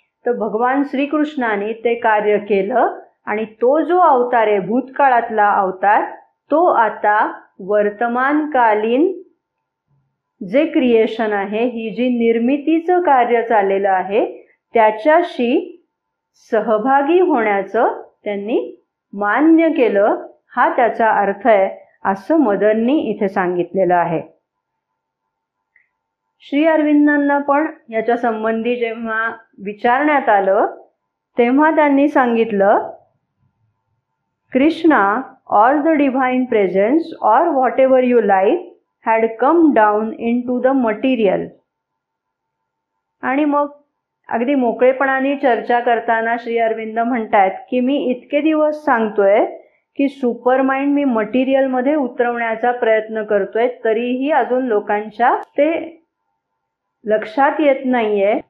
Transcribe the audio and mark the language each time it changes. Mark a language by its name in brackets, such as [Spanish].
[Marathi] तर भगवान श्रीकृष्णाने ते कार्य केलं आणि तो जो अवतार आहे भूतकाळातला अवतार, तो आता वर्तमानकालीन जे क्रिएशन आहे, ही जी निर्मितीचं कार्य चाललेलं आहे त्याच्याशी सहभागी होण्याचं त्यांनी मान्य केलं, हा त्याचा अर्थ आहे असं मदरनी इथे सांगितलेलं आहे. श्री अरविंदांना पण याच्या संबंधी जेव्हा विचारण्यात आलं तेव्हा त्यांनी सांगितलं, [English] Krishna or the divine presence or whatever you like had come down into the material. [Marathi] आणि मग अगदी मोकळेपणाने चर्चा करताना श्री अरविंद म्हणतात की मी इतके दिवस सांगतोय की सुपर माइंड मी मटेरियलमध्ये उतरवण्याचा प्रयत्न करतोय, तरीही अजून लोकांच्या ते लक्षात येत नाहीये.